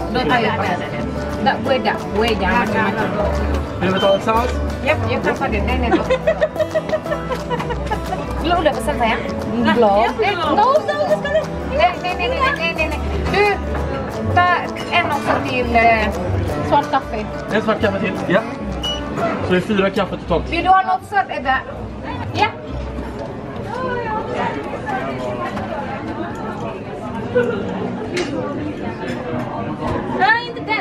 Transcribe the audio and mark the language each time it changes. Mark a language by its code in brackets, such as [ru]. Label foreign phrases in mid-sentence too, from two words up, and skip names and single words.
[id] Gue jangan macam-macam. [sv] Vill du betala tillsammans? [id] Ya kan pada nenek. Lo udah pesan sayang? Belum. Nggak usah sekali. Nenek. [sv] Du, ta en också till svart kaffe. En svart kaffe till? Ja. Så det är 4 kaffe totalt. Vill du ha något sött, Edda? Ja. Nej, inte den.